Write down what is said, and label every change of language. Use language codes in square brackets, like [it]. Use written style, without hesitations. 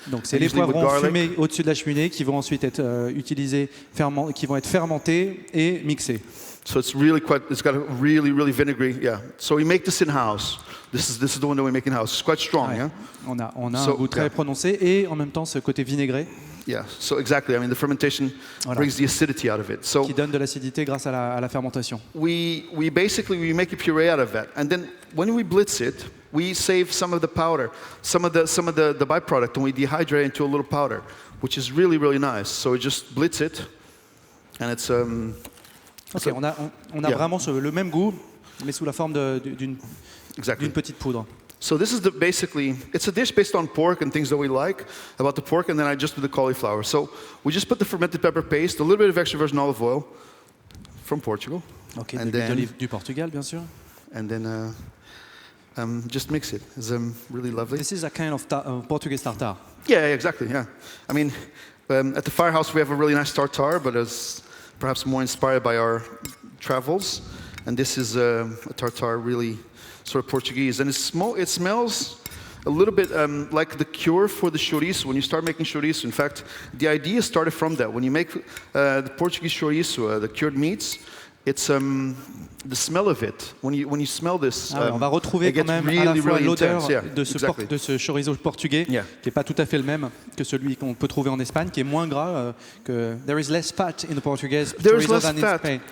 [fr] Donc c'est les poivrons fumés au-dessus de la cheminée qui vont ensuite être utilisés, qui vont être fermentés et mixés. [en] So it's got a really vinegary, yeah. So we make this in house. This is the one that we make in house. It's quite strong, [fr] ouais. [en] Yeah. [fr] On a un goût très prononcé et en même temps ce côté vinaigré. [en] Yeah, so exactly. I mean, the fermentation brings the acidity out of it. So [fr] qui donne de l'acidité grâce à la fermentation. [en] We make a puree out of that, and then when we blitz it, we save some of the powder, some of the byproduct, and we dehydrate into a little powder, which is really nice. So we just blitz it, and it's [fr] Okay, on a vraiment le même goût, mais sous la forme d'une petite poudre. [en] So this is it's a dish based on pork and things that we like about the pork, and then I just do the cauliflower. So we just put the fermented pepper paste, a little bit of extra virgin olive oil from Portugal. [fr] Okay, de l'huile d'olive du Portugal, bien sûr. [en] And then just mix it. It's really lovely. This is a kind of Portuguese tartare. Yeah, exactly, yeah. I mean, at the firehouse we have a really nice tartare, but it's perhaps more inspired by our travels. And this is a tartare really sort of Portuguese, and it smells a little bit like the cure for the chouriço. When you start making chouriço, in fact, the idea started from that. When you make the Portuguese chouriço, the cured meats, it's the smell of it. When you smell this, [fr] on va retrouver quand même à la fois l'odeur de ce chorizo portugais, qui n'est pas tout à fait le même que celui qu'on peut trouver en Espagne, qui est moins gras. [en] Que there is less fat in the Portuguese chorizo than in Spain.